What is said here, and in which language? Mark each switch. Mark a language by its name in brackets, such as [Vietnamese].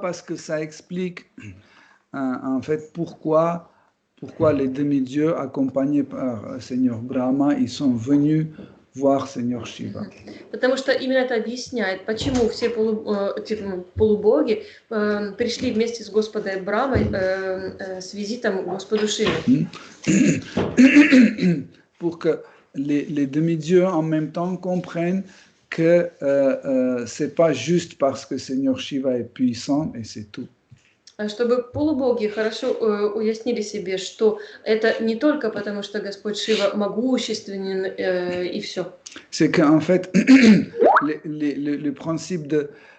[French] Parce que ça explique en fait pourquoi les demi-dieux accompagnés par Seigneur Brahma, ils sont venus voir Seigneur Shiva. [Russian] Потому что именно это объясняет, почему все полубоги пришли вместе с Господом Брамой с визитом к Господу Шиве. [French] Pour que les demi-dieux en même temps comprennent que c'est pas juste parce que Seigneur Shiva est puissant et c'est tout. [Russian] Чтобы полубоги хорошо уяснили себе, что это не только потому, что Господь Шива могущественен и все. [French] C'est qu'en fait, le principe de...